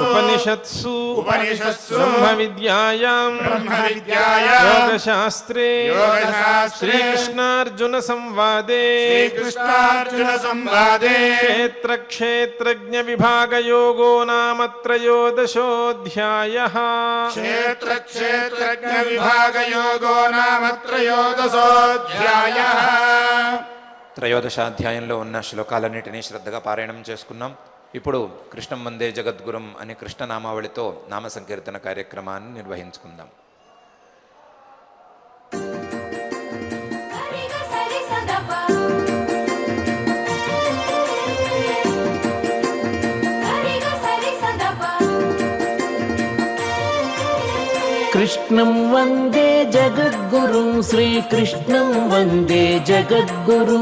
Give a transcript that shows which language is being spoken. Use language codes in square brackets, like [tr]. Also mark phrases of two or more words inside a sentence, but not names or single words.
[sa] उपनिषत्सु ब्रह्मविद्यायां योगशास्त्रे श्रीकृष्णार्जुनसंवादे क्षेत्रक्षेत्रज्ञविभागयोगो नाम त्रयोदशोऽध्यायः क्षेत्रक्षेत्रज्ञविभागयोगो नाम त्रयोदशोऽध्यायः [te] త్రయోదశాధ్యాయంలో ఉన్న శ్లోకాలన్నిటినీ శ్రద్ధగా పారాయణం చేసుకున్నాం. ఇప్పుడు కృష్ణం వందే జగద్గురుం అనే కృష్ణనామావళితో నామ సంకీర్తన కార్యక్రమాన్ని నిర్వహించుకుందాం. [sa] कृष्णं वन्दे जगद्गुरुं श्रीकृष्णं वन्दे जगद्गुरुं